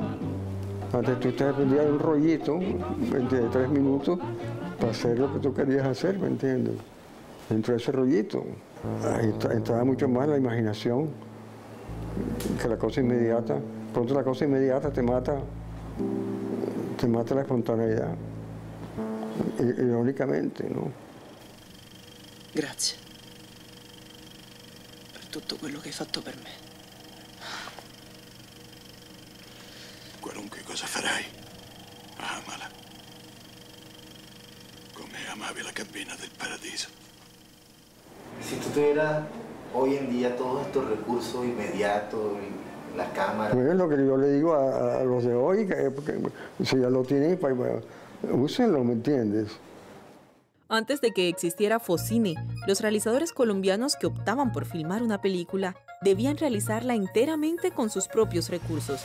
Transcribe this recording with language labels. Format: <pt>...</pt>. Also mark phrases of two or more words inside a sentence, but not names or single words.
<es>Antes tú te dependías de un rollito de 3 minutos para hacer lo que tú querías hacer, ¿me entiendes? Dentro de ese rollito. Ahí entraba mucho más la imaginación que la cosa inmediata. Pronto la cosa inmediata te mata la espontaneidad, ironicamente, no?</es> <it>Grazie per tutto quello che hai fatto per me. Qualunque cosa farai, amala come amavi la cabina del paradiso.</it> <es>Si tú tuvieras hoy en día todos estos recursos inmediatos, la cámara... Pues es lo que yo le digo a los de hoy, que si ya lo tienen, pues, úsenlo, ¿me entiendes? Antes de que existiera Focine, los realizadores colombianos que optaban por filmar una película debían realizarla enteramente con sus propios recursos.</es>